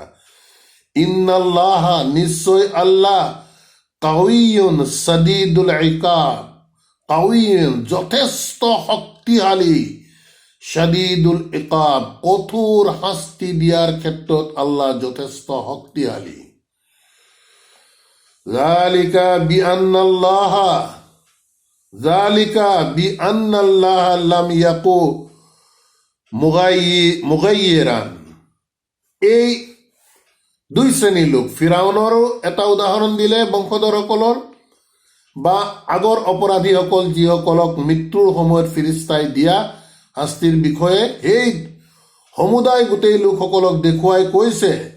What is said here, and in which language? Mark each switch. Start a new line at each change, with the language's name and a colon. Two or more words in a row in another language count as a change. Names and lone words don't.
Assamese: ইন্নাল্লাহা, নিশ্চয় আল্লাহ,
Arabic: قوي شديد العقاب,
Assamese: কাউইয়ুন যথেষ্ট শক্তিশালী,
Arabic: شديد العقاب
Assamese: কঠোৰ শাস্তি দিয়াৰ ক্ষেত্ৰত আল্লাহ যথেষ্ট শক্তিশালী।
Arabic: ذلك بأن الله, ذلك بأن الله لم يك مغيرا,
Assamese: এই দুই শ্ৰেণীৰ লোক, ফিৰাউনৰো এটা উদাহৰণ দিলে বংশধৰসকলৰ বা আগৰ অপৰাধীসকল, যিসকলক মৃত্যুৰ সময়ত ফিৰিস্তাই দিয়া শাস্তিৰ বিষয়ে সেই সমুদায় গোটেই লোকসকলক দেখুৱাই কৈছে,